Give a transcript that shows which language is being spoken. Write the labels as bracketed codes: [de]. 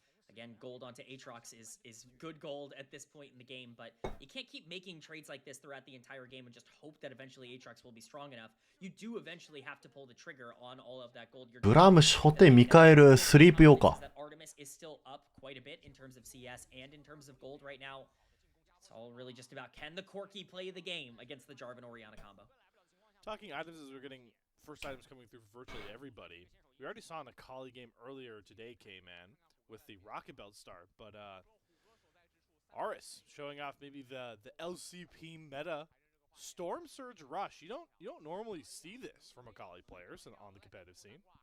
[en] Again, gold onto Aatrox is good gold at this point in the game, but you can't keep making trades like this throughout the entire game and just hope that eventually Aatrox will be strong enough. You do eventually have to pull the trigger on all of that gold. [ja] ブラム初手ミカエルスリープ用か。 [en] Artemis is still up quite a bit in terms of CS and in terms of gold right now. It's all really just about can the Corki play the game against the Jarvan Orianna combo. Talking items as we're getting first items coming through for virtually everybody. We already saw in a Kali game earlier today, K-Man, with the Rocket Belt start, but Aris showing off maybe the LCP meta Storm Surge Rush. You don't normally see this from a Kali players on the competitive scene.